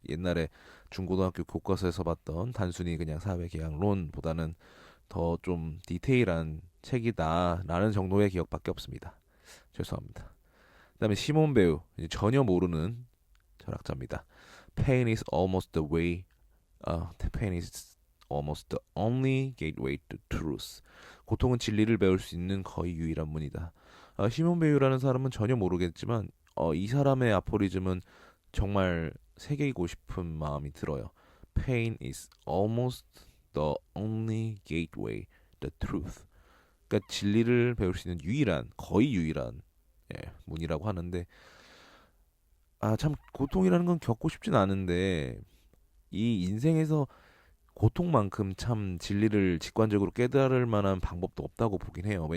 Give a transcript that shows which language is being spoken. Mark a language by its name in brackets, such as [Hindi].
[Korean] 옛날에 중고등학교 교과서에서 봤던 단순히 그냥 사회계약론보다는 더 좀 디테일한 책이다라는 정도의 기억밖에 없습니다. 죄송합니다. 그다음에 시몬 베우 이제 전혀 모르는 철학자입니다. [English] Pain is almost the way. pain is almost the only gateway to truth. [Korean] 고통은 진리를 배울 수 있는 거의 유일한 문이다. 시몬 베유라는 사람은 전혀 모르겠지만 이 사람의 아포리즘은 정말 새기고 싶은 마음이 들어요. [English] Pain is almost the only gateway, the truth. [Korean] 그러니까 진리를 배울 수 있는 유일한, 거의 유일한 문이라고 하는데 참 고통이라는 건 겪고 싶진 않은데 이 인생에서 고통만큼 참 진리를 직관적으로 깨달을 만한 방법도 없다고 보긴 해요.